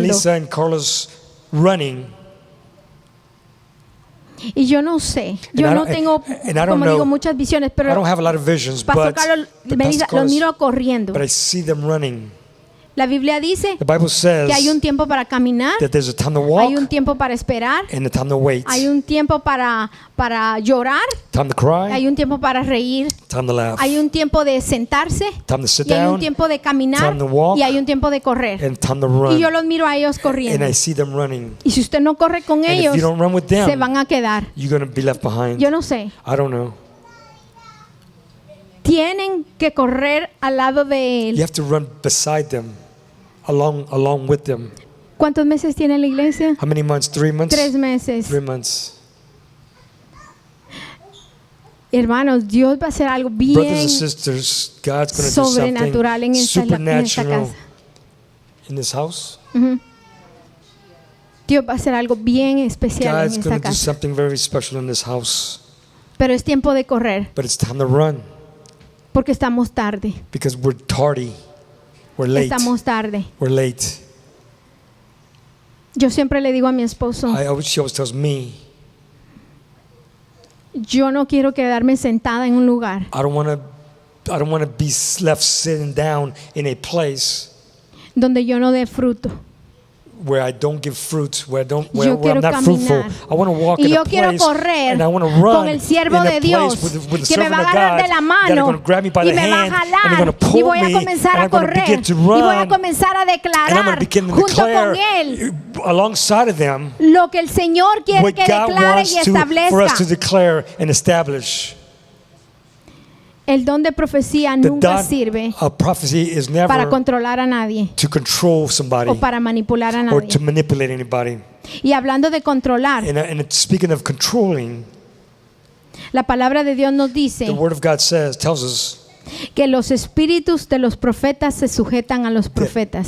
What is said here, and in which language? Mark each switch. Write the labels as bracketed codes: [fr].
[en] Melissa and Carlos running. [es] Y yo no sé, yo no tengo, como digo, muchas visiones, pero [en] I don't have a lot of visions, [es] Pastor Carlos, Melissa, los miro corriendo. [en] But I see them running. [es] La Biblia dice que hay un tiempo para caminar, hay un tiempo para esperar, hay un tiempo para llorar, hay un tiempo para reír, hay un tiempo de sentarse, y hay un tiempo de caminar, y hay un tiempo de correr. Y yo los miro a ellos corriendo. Y si usted no corre con ellos, se van a quedar. Yo no sé. Tienen que correr al lado de él. [en] You have to run beside them, along with them. [es] ¿Cuántos meses tiene la iglesia? [en] How many months? 3 months? [es] 3 meses. [en] 3 months. [es] Hermanos, Dios va a hacer algo bien [en] Brothers and sisters, God's going to do [es] sobrenatural en esta [en] supernatural [es] casa. [en] In this house. [es] Dios va a hacer algo bien especial [en] God's [es] en esta [en] going to do [es] casa. [en] something very special in this house. [es] Pero es tiempo de correr. [en] But it's time to run. [es] Porque estamos tarde. [en] Because we're tardy. We're late. [es] Estamos tarde. [en] We're late. [es] Yo siempre le digo a mi esposo, [en] She always tells me, [es] yo no quiero quedarme sentada en un lugar [en] I don't want to be left sitting down in a place [es] donde yo no dé fruto. [en] where I don't give fruit, where I'm [es] Yo quiero [en] not fruitful. [es] caminar. [en] I want to walk [es] Y [en] in [es] yo [en] a [es] quiero [en] place [es] correr [en] and I want to [es] con [en] run [es] el siervo [en] in a [es] de [en] place [es] Dios [en] with the [es] que me [en] servant [es] va a [en] of [es] agarrar [en] God [es] de la [en] that are [es] mano [en] going to grab me by [es] y [en] the [es] me va a [en] hand and they're going [es] jalar [en] to pull [es] y voy a [en] me [es] comenzar [en] and [es] a [en] I'm going to [es] correr [en] begin to [es] y voy a [en] run [es] comenzar a [en] and I'm going [es] declarar [en] to begin to [es] junto [en] declare [es] con él [en] alongside of them [es] lo que el Señor quiere [en] what [es] que [en] God [es] declare [en] wants [es] y [en] for us to [es] establezca. [en] declare and establish. [es] El don de profecía [en] The [es] nunca [en] dot [es] sirve [en] of prophecy is [es] para [en] never [es] controlar a nadie [en] to control somebody [es] o para manipular a [en] or to [es] nadie. [en] manipulate anybody. [es] Y hablando de controlar, [en] And speaking of controlling, [es] la palabra de Dios nos [en] the [es] dice [en] Word of God tells us [es] que los espíritus de los profetas se sujetan a los profetas.